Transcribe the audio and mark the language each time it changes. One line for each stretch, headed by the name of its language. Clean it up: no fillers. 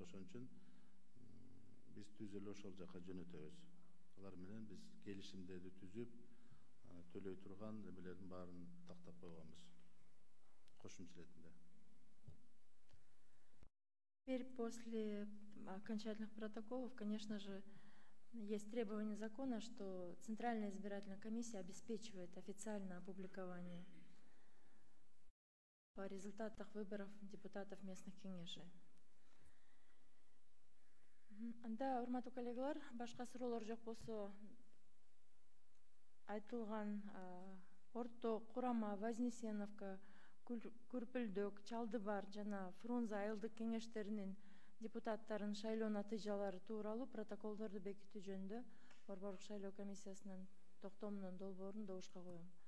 Kyrgyz: Ошон үчүн биз түз эле ошол жака жөнөтөбүз. Алар менен биз келишимдерди түзүп, төлөй турган эмелердин баарын тактап койгонбуз. Кошумча иретинде.
Russian: Теперь после окончательных протоколов, конечно же, есть требование закона, что Центральная избирательная комиссия обеспечивает официальное опубликование по результатах выборов депутатов местных кеңешей.
Kyrgyz: Анда, урматтуу коллегалар, башка суроолор жок болсо, айтылган Орто, Курама, Вознесеновка, Күрпүлдөк, Чалдыбар жана Фрунзе айылдык кеңештеринин депутаттарын шайлоо натыйжалары тууралуу протоколдорду бекитүү жөнүндө Борборлук шайлоо комиссиясынын токтомунун долбоорун добушка коем.